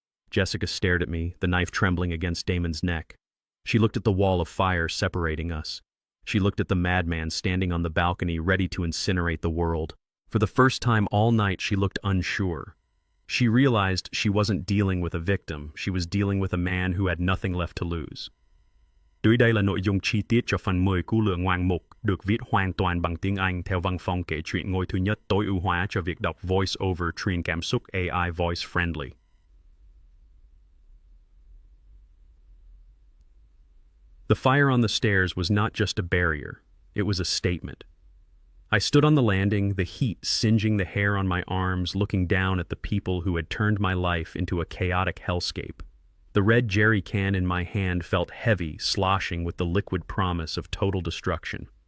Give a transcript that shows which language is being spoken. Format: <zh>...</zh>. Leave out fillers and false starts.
<en>Jessica stared at me, the knife trembling against Damon's neck. She looked at the wall of fire separating us. She looked at the madman standing on the balcony, ready to incinerate the world. For the first time all night, she looked unsure. She realized she wasn't dealing with a victim, she was dealing with a man who had nothing left to lose.</en> <vi>Dưới đây là nội dung chi tiết cho phần 10 của Lượng Ngoạn Mục, được viết hoàn toàn bằng tiếng Anh theo văn phong kể chuyện ngôi thứ nhất tối ưu hóa cho việc đọc voice over truyền cảm xúc AI voice friendly.</vi> <en>The fire on the stairs was not just a barrier, it was a statement. I stood on the landing, the heat singeing the hair on my arms, looking down at the people who had turned my life into a chaotic hellscape. The red jerry can in my hand felt heavy, sloshing with the liquid promise of total destruction.</en>